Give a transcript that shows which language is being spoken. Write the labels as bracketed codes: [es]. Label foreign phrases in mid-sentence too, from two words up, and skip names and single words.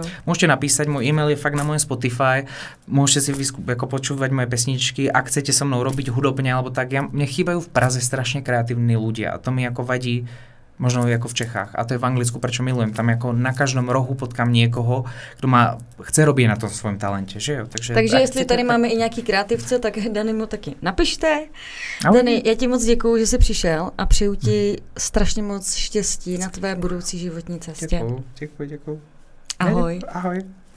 [sk] Môžete napísať, môj e-mail je fakt na mojom Spotify, môžete si ako počúvať moje pesničky, ak chcete so mnou robiť hudobne, alebo tak, mne chýbajú v Praze strašne kreatívni ľudia a to mi ako vadí, možno ako v Čechách. A to je v Anglicku, prečo milujem. Tam ako na každom rohu potkám niekoho, kto chce robiť na tom svojom talente, že jo? [cs] Takže jestli tady máme i nějaký kreativce, tak Danny mu taky napište. Danny, já ti moc děkuju, že jsi přišel a přeju ti strašně moc štěstí na tvé budoucí životní cestě. Děkuju. Ahoj. Ahoj.